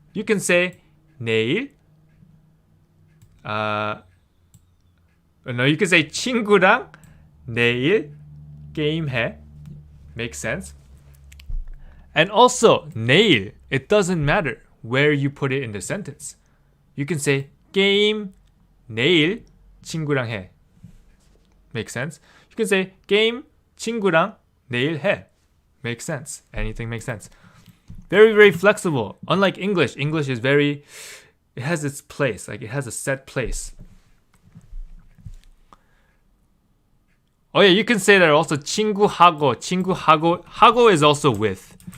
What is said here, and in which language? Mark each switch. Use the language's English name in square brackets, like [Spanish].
[English] You can say 내일 no, you can say [Korean] 친구랑 내일 게임해. [English] Makes sense? And also, 내일, it doesn't matter where you put it in the sentence. You can say [Korean] 게임 내일 친구랑 해. [English] Makes sense? You can say [Korean] 게임 친구랑 내일 해. [English] Makes sense. Anything makes sense. Very, very flexible. Unlike English, English is very, it has its place. Like it has a set place. Oh yeah, you can say that also. 친구하고, 하고 is also with.